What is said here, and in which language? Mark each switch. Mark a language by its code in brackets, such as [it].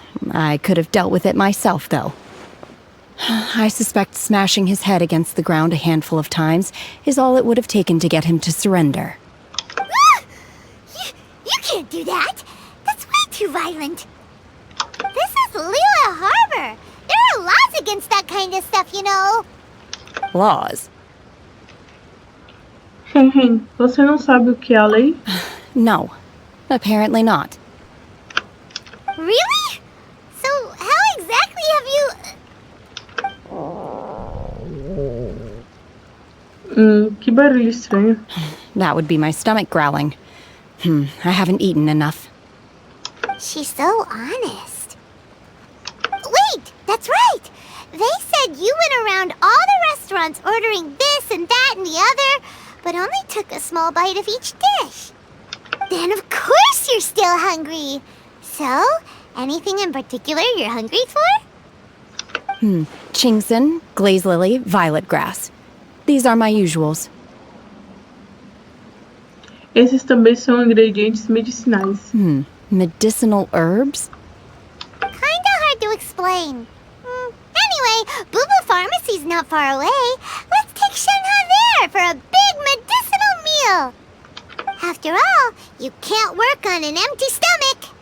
[en] I could have dealt with it myself, though. I suspect smashing his head against the ground a handful of times is all it would have taken to get him to surrender. You can't do that. That's way too violent. This is Liyue Harbor. There are laws against that kind of stuff, you know. Laws? [pt] Shenhe, você não sabe o que é a lei? [en] No, apparently not. Really? So how exactly have you... [pt] Que barulho estranho. [en] That would be my stomach growling. I haven't eaten enough. She's so honest. Wait, that's right. They said you went around all the restaurants ordering this and that and the other, but only took a small bite of each dish. Then of course you're still hungry. So, anything in particular you're hungry for? Chingson, glaze lily, violet grass. These are my usuals. [pt] Esses também são ingredientes medicinais. [en] Medicinal herbs? Kinda hard to explain. Anyway, Booba Pharmacy's not far away. Let's take Shenhe there for a big medicinal meal. After all, you can't work on an empty stomach.